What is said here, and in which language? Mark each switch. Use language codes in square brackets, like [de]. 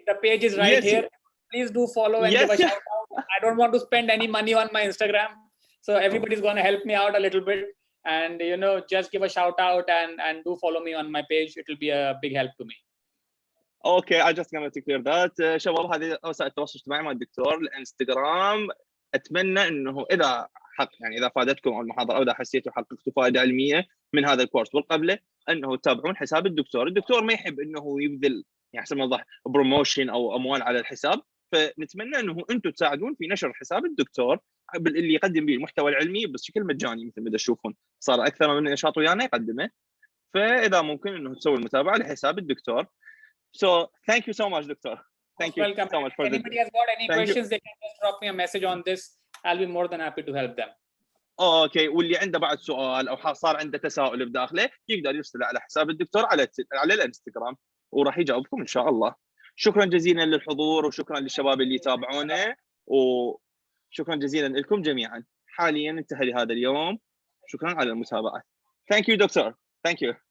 [en] The page is right here. Please do follow and give a shout out. I don't want to spend any money on my Instagram, so everybody's going to help me out a little bit. And just give a shout out and do follow me on my page. It will be a big help to me. Okay, I just wanted to clear that. [ar] شباب هذه وسائل التواصل الاجتماعي مع الدكتور الانستغرام. اتمنى انه اذا يعني اذا فادتكم المحاضره او اذا حسيتوا حققتوا فائده علميه من هذا الكورس والقبله انه تتابعون حساب الدكتور. الدكتور ما يحب انه يبذل يعني حسب ما اوضح بروموشن او اموال على الحساب، فنتمنى انه انتم تساعدون في نشر حساب الدكتور اللي يقدم به المحتوى العلمي بشكل مجاني مثل ما تشوفون. صار اكثر من نشاط ويانا يقدمه، فاذا ممكن انه تسوي المتابعه لحساب الدكتور. [en] So thank you so much, doctor. Thank you so much for anybody has got any questions, they can just drop me a message on this. I'll be more than happy to help them. [ar] اوكي، واللي عنده بعد سؤال او صار عنده تساؤل بداخله يقدر يرسله على حساب الدكتور على الانستغرام، وراح يجاوبكم ان شاء الله. شكرا جزيلا للحضور، وشكرا للشباب اللي يتابعونا، وشكرا جزيلا لكم جميعا. حاليا انتهى لهذا اليوم. شكرا على المتابعه. [en] Thank you, doctor. Thank you.